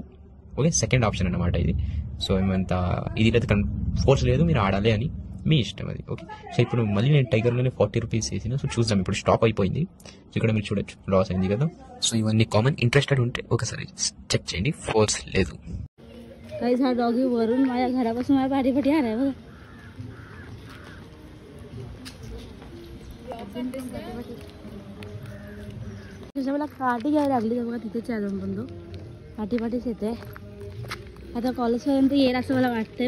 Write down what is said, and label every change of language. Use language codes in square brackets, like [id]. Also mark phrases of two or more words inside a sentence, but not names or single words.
[en] OK, second option [te] అనమాట ఇది. సో ఏమంత ఇది లేదు, ఫోర్స్ లేదు, మీరు ఆడాలి అని మీ ఇష్టం అది. [en] OK, so [te] ఇప్పుడు మళ్ళీ నేను టైగర్లోనే 40 రూపీస్ వేసిన. సో చూద్దాం, ఇప్పుడు స్టాప్ అయిపోయింది. సో ఇక్కడ మీరు చూడొచ్చు లాస్ అయింది కదా. సో ఇవన్నీ కామన్. ఇంట్రెస్టెడ్ ఉంటే ఒకసారి చెక్ చేయండి, ఫోర్స్ లేదు. [mr] गाईज हा डॉगी वरून माझ्या घरापासून माझ्या पाठीपाठी आलाय बघा. मला काठी घ्यावी लागली बघा. तिथेच अजून पण तो पाठीपाठीच येते. आता कॉलेजपर्यंत येईल असं मला वाटतंय.